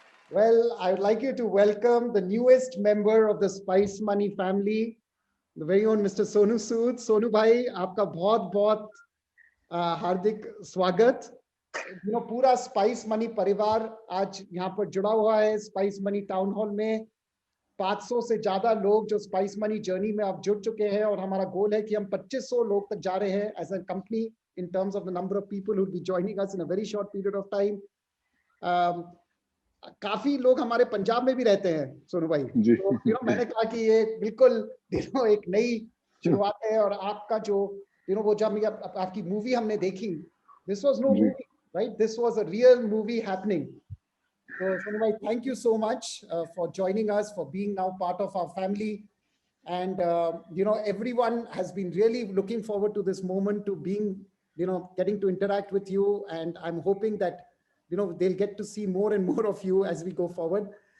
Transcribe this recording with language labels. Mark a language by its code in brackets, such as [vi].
[en] Well, I would like you to welcome the newest member of the Spice Money family, the very own Mr. Sonu Sood. [hi] Sonu bhai, आपका बहुत हार्दिक स्वागत. पूरा spice money परिवार आज यहाँ पर जुड़ा हुआ है स्पाइस मनी टाउन हॉल में. 500 से ज्यादा लोग जो स्पाइस मनी जर्नी में अब जुड़ चुके हैं और हमारा गोल है कि हम 2500 लोग तक जा रहे हैं as a company in terms of the number of people who will be joining us in a very short period of time. काफी लोग हमारे पंजाब में भी रहते हैं सोनू भाई. तो मैंने कहा कि ये बिल्कुल एक नई शुरुआत है. और आपका जो वो जब आपकी मूवी हमने देखी, this was no movie, right? [en] This was a real movie happening. So Sonu bhai, thank you so much for joining us, for being now part of our family. And everyone has been really looking forward to this moment, to being, getting to interact with you. And I'm hoping that they'll get to see more and more of you as we go forward.